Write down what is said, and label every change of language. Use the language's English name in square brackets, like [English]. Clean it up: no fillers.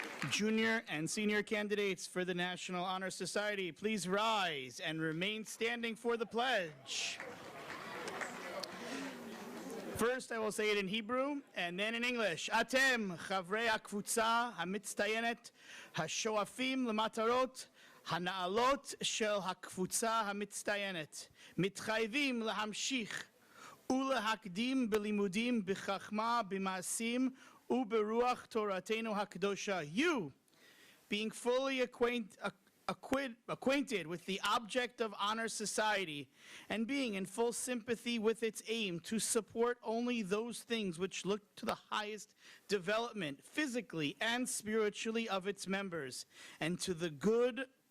[English] Junior and senior candidates for the National Honor Society, please rise and remain standing for the pledge. First, I will say it in Hebrew and then in English. [Hebrew] Atem חברי הקבוצה המצטיינת השואפים למטרות הנעלות של הקבוצה המצטיינת מתחייבים להמשיך ולהקדים בלימודים בחכמה במעשים וברוח תורתנו הקדושה. [English] You, being fully acquainted with the object of Honor Society and being in full sympathy with its aim to support only those things which look to the highest development physically and spiritually of its members and to the good